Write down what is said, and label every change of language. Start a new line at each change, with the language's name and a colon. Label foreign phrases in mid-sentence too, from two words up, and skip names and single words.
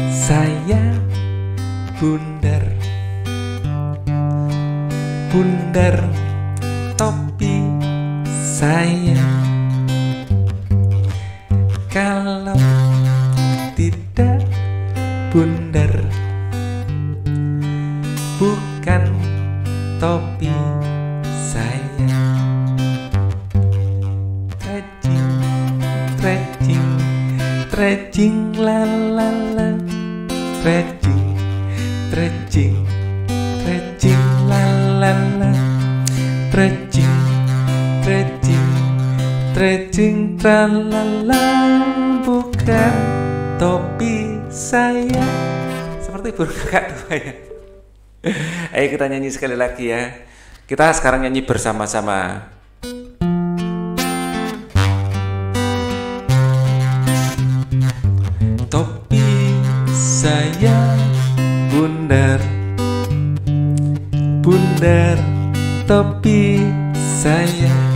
Indonesian: saya bundar, bundar topi saya. Kalau tidak bundar, bukan topi saya.
English: Stretching, stretching, stretching, la la la. Stretching, stretching, stretching, la la la. Stretching, stretching, stretching, tra la la.
Indonesian: Bukan topi saya. Seperti burung kakak tua ya. Ayo kita nyanyi sekali lagi ya. Kita sekarang nyanyi bersama-sama. Topi saya bundar, bundar topi saya.